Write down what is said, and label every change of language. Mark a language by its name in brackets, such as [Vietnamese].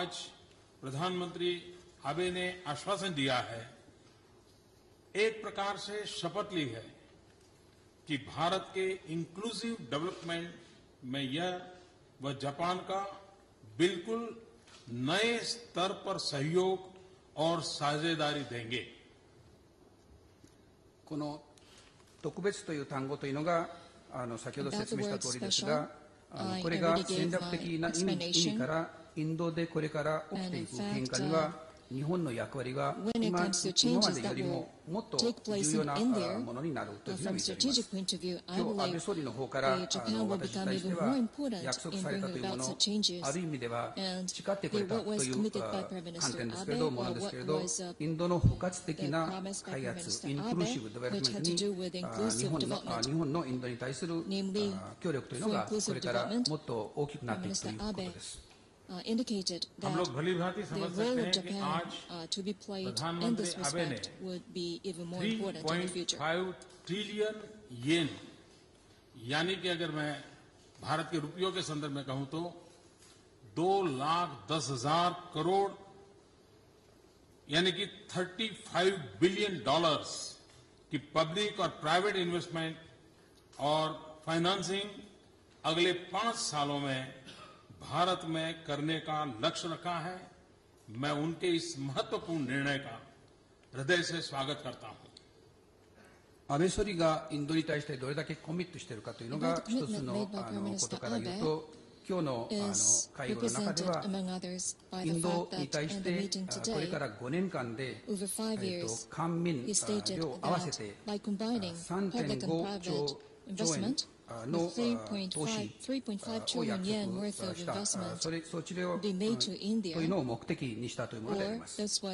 [Hindi] आज प्रधानमंत्री आबे ने आश्वासन दिया है, एक प्रकार से शपथ ली है कि भारत के इंक्लूसिव डेवलपमेंट में यह वह जापान का बिल्कुल नए स्तर पर सहयोग और साझेदारी देंगे। [Japanese] この特別という単語というのが先ほど説明した通りですが、これが戦略的な意味からインドでこれから起きていく変化には日本の役割が今までよりももっと重要なものになるというふうに見ております。今日安倍総理の方から私に対しては約束されたというもの、ある意味では誓ってくれたという観点ですけれども、インドの包括的な開発、インクルーシブデベロップメントに日本のインドに対する協力というのがこれからもっと大きくなっていくということです。 [English] indicated that the role of Japan to be played in this respect would be even more important in the future. [Hindi] 3.5 trillion येन, यानी कि अगर मैं भारत के रुपयों के संदर्भ में कहूं तो 2,10,000 करोड़ यानी कि $35 बिलियन की पब्लिक और प्राइवेट इन्वेस्टमेंट और फाइनेंसिंग अगले 5 सालों में भारत में करने का लक्ष्य रखा है। मैं उनके इस महत्वपूर्ण निर्णय का हृदय से स्वागत करता हूं। [Japanese] 安倍総理がインドに対してどれだけコミットしているかというのが一つのことから言うと、今日の会合の中ではインドに対してこれから5年間で官民両合わせて 3.5 兆円の投資を約束した、そちらというのを目的にしたというものであります。